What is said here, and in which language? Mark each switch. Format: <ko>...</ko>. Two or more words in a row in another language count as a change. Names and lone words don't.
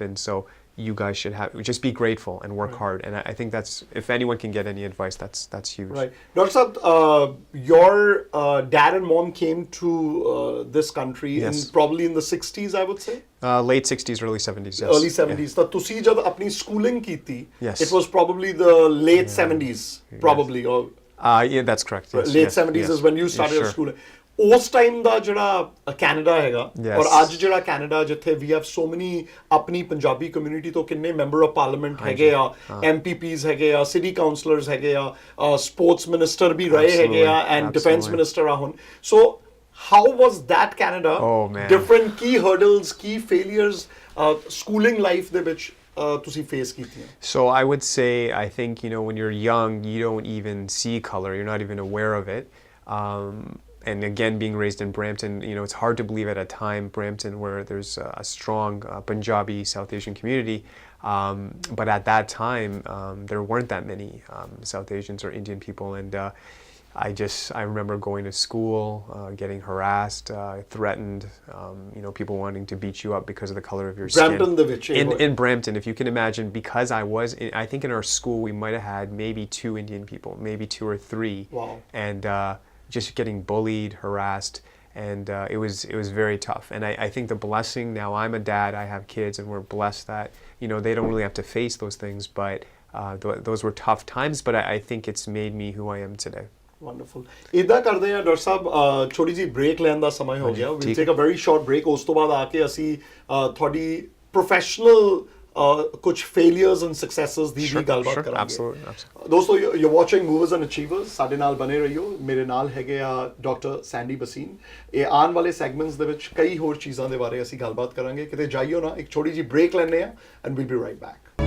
<en>So you guys should have just be grateful and work hard. And I think that's, if anyone can get any advice, that's huge. Right. Dr. Saab, your dad and mom came to this country Yes. probably in the 60s, I would say. Late 60s, early 70s. Yes. Early 70s.</en> <pa>ਤਾਂ ਤੁਸੀਂ ਜਦ ਆਪਣੀ schooling ਕੀਤੀ,</pa> <en>Yes. it was probably the late 70s, probably, or Yeah, that's correct. Yes, late yes, 70s yes. is when you started Sure. school.</en> <pa>ਉਸ ਟਾਈਮ ਦਾ ਜਿਹੜਾ ਕੈਨੇਡਾ ਹੈਗਾ</pa> <en>Yes.</en> <pa>ਔਰ ਅੱਜ ਜਿਹੜਾ ਕੈਨੇਡਾ ਜਿੱਥੇ ਵੀ</pa> <en>have so many</en> <pa>ਆਪਣੀ ਪੰਜਾਬੀ ਕਮਿਊਨਿਟੀ ਤੋਂ ਕਿੰਨੇ</pa> <en>member of parliament</en> <pa>ਹੈਗੇ ਆ ਐਮਪੀਪੀਜ਼ ਹੈਗੇ ਆ</pa> <en>city councillors</en> <pa>ਹੈਗੇ ਆ</pa> <en>sports minister</en> <pa>ਵੀ ਰਹੇ ਹੈਗੇ ਆ</pa> <en>and defence Absolutely.</en> <pa>ਮਿਨਿਸਟਰ ਆ ਹੁਣ</pa> <en>so how was that</en> <pa>ਕੈਨੇਡਾ</pa> <en>Oh, man.</en> <pa>ਡਿਫਰੈਂਟ ਕੀ ਹਰਡਲਸ ਕੀ ਫੇਲਿਅਰਸ</pa> <en>schooling life</en> <pa>ਦੇ ਵਿੱਚ ਤੁਸੀਂ ਫੇਸ ਕੀਤੀਆਂ</pa> <en>So I would say, I think, you know, when you're young, you don't even see color. You're not even aware of it. And again, being raised in Brampton, you know, it's hard to believe at a time, Brampton, where there's a strong Punjabi South Asian community. But at that time, there weren't that many South Asians or Indian people. And I remember going to school, getting harassed, threatened, you know, people wanting to beat you up because of the color of your Brampton skin.</en> <pa>ਦੇ ਵਿੱਚ ਇਹ ਹੋਇਆ।</pa> <en>In Brampton, if you can imagine, because I think in our school we might have had maybe 2 Indian people, maybe 2 or 3. Wow. And just getting bullied, harassed, and it was very tough. And I think the blessing, now I'm a dad, I have kids, and we're blessed that, you know, they don't really have to face those things, but those were tough times, but I think it's made me who I am today.</en> <pa>ਵੰਡਰਫੁਲ ਇਦਾਂ ਕਰਦੇ ਆ ਡਾਕਟਰ ਸਾਹਿਬ ਛੋਟੀ ਜੀ ਬ੍ਰੇਕ ਲੈਣ ਦਾ ਸਮਾਂ ਹੋ ਗਿਆ ਵੀ ਠੀਕ</pa> <en>take a very short break</en> <pa>ਉਸ ਤੋਂ ਬਾਅਦ ਆ ਕੇ ਅਸੀਂ ਤੁਹਾਡੀ ਪ੍ਰੋਫੈਸ਼ਨਲ ਕੁਝ</pa> <en>failures and successes</en> <pa>ਦੀ ਵੀ ਗੱਲਬਾਤ</pa> <en>Sure,</en> <pa>ਕਰਾਂਗੇ</pa> <en>absolutely.</en> <pa>ਦੋਸਤੋ</pa> <en>you watching</en> <pa>ਮੂਵਰਸ ਐਂਡ ਅਚੀਵਰਸ ਸਾਡੇ ਨਾਲ ਬਨੇ ਰਹੀਓ ਮੇਰੇ ਨਾਲ ਹੈਗੇ ਆ ਡਾਕਟਰ ਸੈਂਡੀ ਬਸੀਨ ਇਹ ਆਉਣ ਵਾਲੇ ਸੈਗਮੈਂਟਸ ਦੇ ਵਿੱਚ ਕਈ ਹੋਰ ਚੀਜ਼ਾਂ ਦੇ ਬਾਰੇ ਅਸੀਂ ਗੱਲਬਾਤ ਕਰਾਂਗੇ ਕਿਤੇ ਜਾਈਓ ਨਾ ਇੱਕ ਛੋਟੀ ਜੀ ਬ੍ਰੇਕ ਲੈਣੇ ਆ</pa> <en>and we'll be right back</en>